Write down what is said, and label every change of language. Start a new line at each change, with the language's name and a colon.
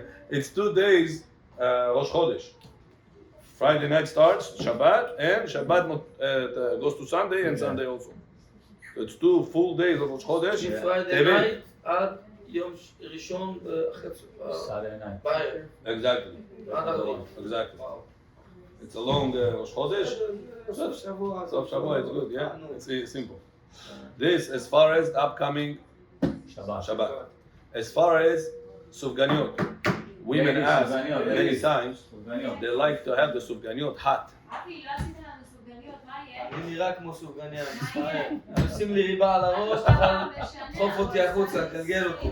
English: It's 2 days Rosh Chodesh. Friday night starts Shabbat, and Shabbat goes to Sunday and Sunday also. So it's 2 full days of Rosh Chodesh. Friday night
Hebrew: עד יום ראשון
English: Saturday night.
Hebrew: בערב.
English: Exactly.
Hebrew: עד הגמר.
English: Exactly. It's a long Rosh Chodesh.
Hebrew: סוף שבוע.
English: Sof Shavua is good, yeah? It's simple. This as far as the upcoming Shabbat. As far as Sufganiot, women ask many times, they like to have the Sufganiot hot.
Hebrew: אבי, לא עשית לנו סופגניות, מה יהיה? אני נראה כמו סופגניה, אני מצטער. נשים לי ריבה על הראש, אבל דחוף אותי החוצה, תגלגל אותי.